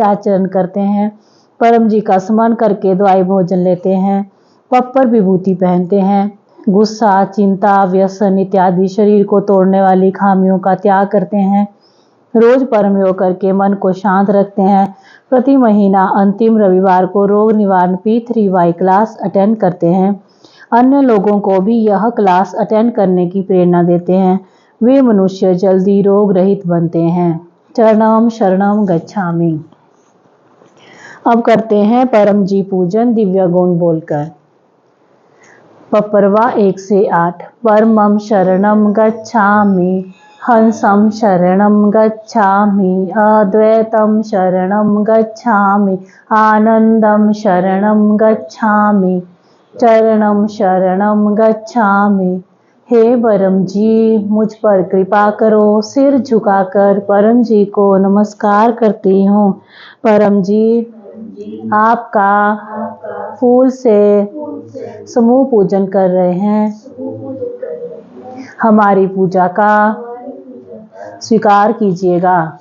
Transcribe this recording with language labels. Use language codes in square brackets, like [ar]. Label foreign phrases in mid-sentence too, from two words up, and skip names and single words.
[hi] आचरण करते हैं, परम जी का स्मरण करके दवाई भोजन लेते हैं, पप्पर विभूति पहनते हैं, गुस्सा, चिंता, व्यसन इत्यादि शरीर को तोड़ने वाली खामियों का त्याग करते हैं, रोज परम योग करके मन को शांत रखते हैं, प्रति महीना अंतिम रविवार को रोग निवारण P3Y क्लास अटेंड करते हैं, अन्य लोगों को भी यह क्लास अटेंड करने की प्रेरणा देते हैं, वे मनुष्य जल्दी रोग रहित बनते हैं। [pi] चरणम शरणम गच्छामि। [hi] अब करते हैं परम जी पूजन दिव्य गुण बोलकर। पपरवा 1 से 8। [pi] परमं शरणं गच्छामि, हंसं शरणं गच्छामि, अद्वैतं शरणं गच्छामि, आनंदं शरणं गच्छामि, चरणं शरणं गच्छामि। [hi] हे परम जी, मुझ पर कृपा करो। सिर झुकाकर परम जी को नमस्कार करती हूँ। परम जी, आपका फूल से समूह पूजन कर रहे हैं, हमारी पूजा का स्वीकार कीजिएगा।